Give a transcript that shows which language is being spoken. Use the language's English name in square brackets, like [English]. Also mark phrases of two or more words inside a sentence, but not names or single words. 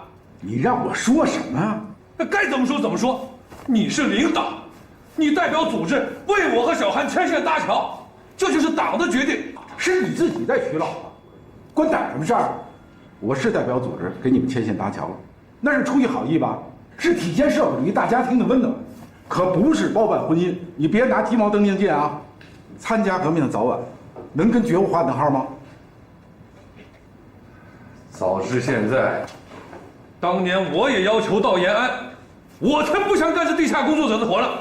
[Chinese] 你讓我說什麼？那該怎麼說怎麼說。你是領導，你代表組織為我和小韓牽線搭橋，這就是黨的決定。是你自己在娶老婆，關黨什麼事兒？我是代表組織給你們牽線搭橋，那是出於好意吧？是體現社會主義大家庭的溫暖。可不是包办婚姻。你别拿鸡毛当令箭啊！参加革命的早晚，能跟觉悟划等号吗？早知现在，当年我也要求到延安，我才不想干这地下工作者的活呢。